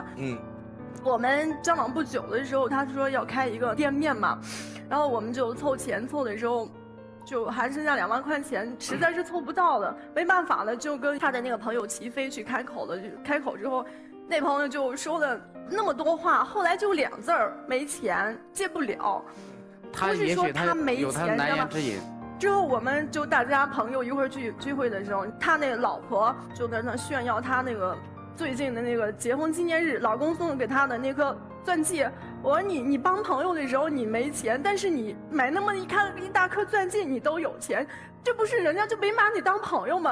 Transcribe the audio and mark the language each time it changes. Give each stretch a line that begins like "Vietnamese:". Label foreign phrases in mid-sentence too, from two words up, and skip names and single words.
Chinese: 我們交往不久的時候，他說要開一個店面嘛，然後我們就湊錢，湊的時候就還剩下2萬塊錢，實在是湊不到了，沒辦法了，就跟他的那個朋友齊飛去開口了。開口之後，那朋友就說了那麼多話，後來就2字兒：沒錢，借不了。他也許他有他難言之隱。之後我們就大家朋友一會兒去聚會的時候，他那個老婆就在那炫耀他那個最近的那個結婚紀念日，老公送給他的那顆鑽戒。我說你幫朋友的時候你沒錢，但是你買那麼一大顆鑽戒你都有錢，這不是人家就沒把你當朋友嗎？